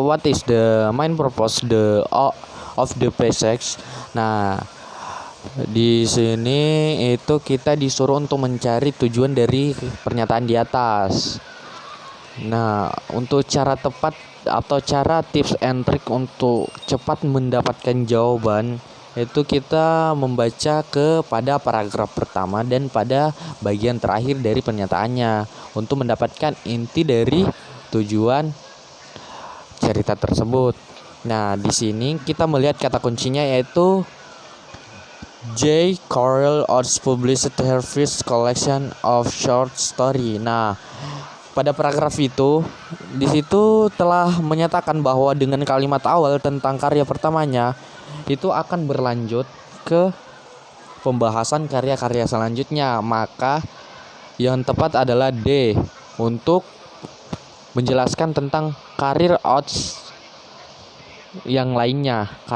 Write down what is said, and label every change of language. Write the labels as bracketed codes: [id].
[en] What is the main purpose of the passage? [id] Nah, di sini itu kita disuruh untuk mencari tujuan dari pernyataan di atas. Nah, untuk cara tepat atau cara tips and trick untuk cepat mendapatkan jawaban itu kita membaca kepada paragraf pertama dan pada bagian terakhir dari pernyataannya untuk mendapatkan inti dari tujuan cerita tersebut. Nah, di sini kita melihat kata kuncinya yaitu J. [en] Carrol Oates published her first collection of short story. [id] Nah, pada paragraf itu, di situ telah menyatakan bahwa dengan kalimat awal tentang karya pertamanya itu akan berlanjut ke pembahasan karya-karya selanjutnya. Maka yang tepat adalah D untuk menjelaskan tentang karir Oates yang lainnya.